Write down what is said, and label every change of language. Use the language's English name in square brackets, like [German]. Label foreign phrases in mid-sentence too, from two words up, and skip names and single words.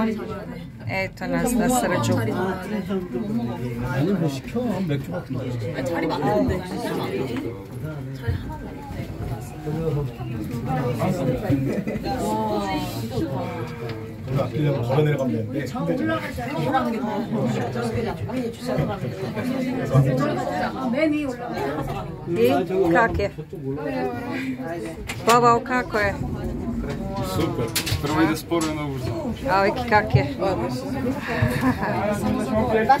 [Croatian] Eto nas na srđu. [Korean] 아니 뭐 시켜 맥주 같은 거. 자리 많은데. 우리가 아끼려면 걸어 내려가면 되는데. 맨 위에 올라가. [Croatian] I kak je? Povao, kako je? Super. Prvo ide sporo i onda ubrzo. A ovaj kak je?